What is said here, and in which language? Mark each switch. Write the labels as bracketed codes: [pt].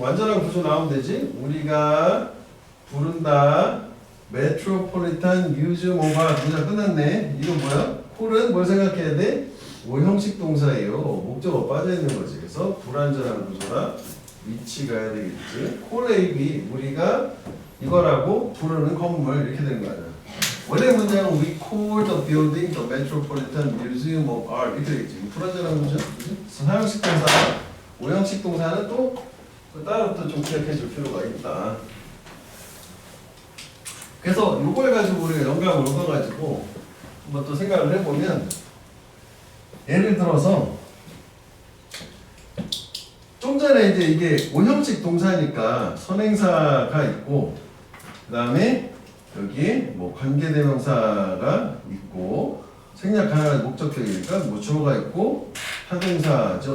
[ko] 완전한 구조 나오면 되지. 우리가 부른다 메트로폴리탄 뮤지엄 오브 아트. 문장 끝났네. 이거 뭐야? 콜은 뭘 생각해야 돼? 오형식 동사예요. 목적어 빠져있는 거지. 그래서 불완전한 구조라 위치 가야 되겠지. 콜 AB 우리가 이거라고 부르는 건물 이렇게 되는 거 아니야. 원래 문장은 [en] we call the building the Metropolitan Museum of Art [ko] 이렇게 되겠지. 불완전한 구조. 사형식 동사, 오형식 동사는 또 따로 또 좀 기억해 줄 필요가 있다. 그래서 이걸 가지고 우리가 영감을 얻어가지고 한번 또 생각을 해보면 예를 들어서 좀 전에 이제 이게 오형식 동사니까 선행사가 있고 그 다음에 여기에 뭐 관계대명사가 있고 생략 가능한 목적격이니까 뭐 주어가 있고 타동사죠.